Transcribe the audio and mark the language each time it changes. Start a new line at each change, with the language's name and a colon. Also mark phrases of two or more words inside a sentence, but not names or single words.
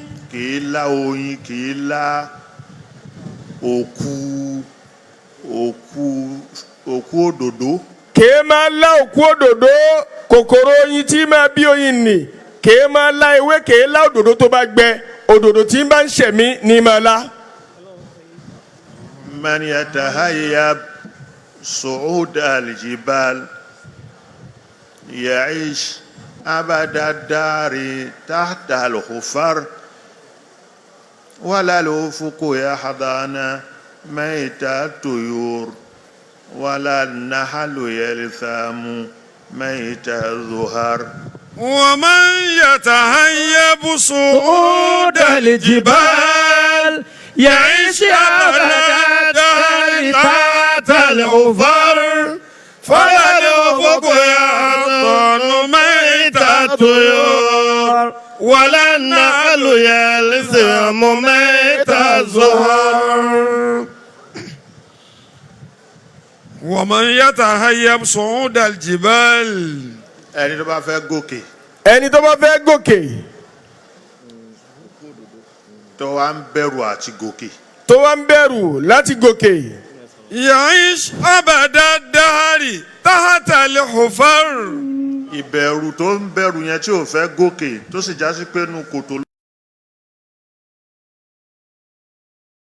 Yoruba: Kìí lá oyin kìí lá òkú òdòdó. kèé máa lá òkú òdòdó kòkòrò oyin tí máa bí oyin nì kèé máa lá ewé kèé lá òdòdó tó bá gbẹ òdòdó tí bá ń ṣẹ̀mí ní máa lá.
Arabic: من يتهيب صعود الجبال يعيش أبد الدهر تحت الحفر ولا الأفق يحضن ميت الطيور ولا النحل يلثم ميت الزهر. ومن يتهيب صعود الجبال يعيش أبدا تحت الغفر فلا الأفق يعطل ميت الطيور ولا النعل يلثم ميت الزهر. ومن يتهيب صعود الجبال
Yoruba: Ẹni tó bá fẹ́ gòkè. ẹni tó bá fẹ́ gòkè. tó wá ń bẹ̀rù àti gòkè. tó wá ń bẹ̀rù láti gòkè.
Arabic: يعيش أبدا الدهر تحت الحفر.
Yoruba: ìbẹ̀rù tó ń bẹ̀rù yẹn tí ò fẹ́ gòkè tó sì já sí pé nu kòtò